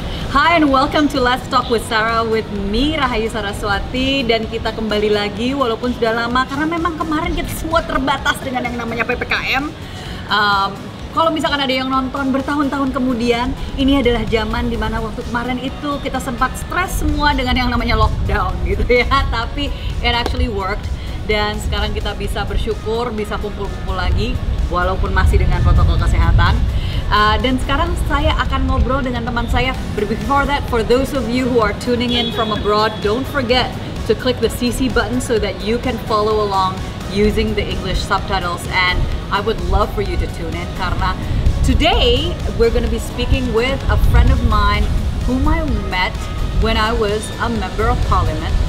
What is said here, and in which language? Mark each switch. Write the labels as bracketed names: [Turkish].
[English] Hi and welcome to Let's Talk with Sarah with me, Rahayu Saraswati. [Indonesian] Dan kita kembali lagi walaupun sudah lama karena memang kemarin kita semua terbatas dengan yang namanya PPKM. Kalau misalkan ada yang nonton bertahun-tahun kemudian, ini adalah zaman dimana waktu kemarin itu kita sempat stres semua dengan yang namanya lockdown gitu ya. [English] Tapi it actually worked. [Indonesian] Dan sekarang kita bisa bersyukur, bisa kumpul-kumpul lagi walaupun masih dengan protokol kesehatan. Dan sekarang saya akan ngobrol dengan teman saya. [English] But before that, for those of you who are tuning in from abroad, don't forget to click the CC button so that you can follow along using the English subtitles. And I would love for you to tune in karena today we're going to be speaking with a friend of mine whom I met when I was a member of parliament.